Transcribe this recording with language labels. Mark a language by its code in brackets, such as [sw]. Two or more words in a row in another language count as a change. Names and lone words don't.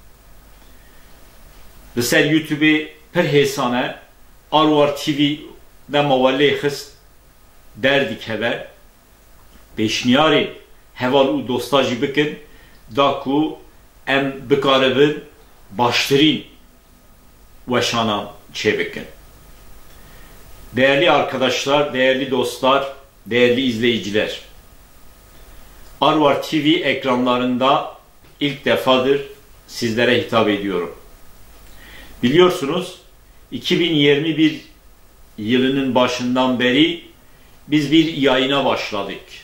[ku] Li ser YouTube'ê pir hêsane Arwar TV dema we lê xist derdikeve pêşniyarê heval û dosta jî bikin da ku em bikaribin baştirîn weşanan çêbikin. [tr] Değerli arkadaşlar, değerli dostlar, değerli izleyiciler, Arwar TV ekranlarında ilk defadır sizlere hitap ediyorum. Biliyorsunuz 2021 yılının başından beri biz bir yayına başladık.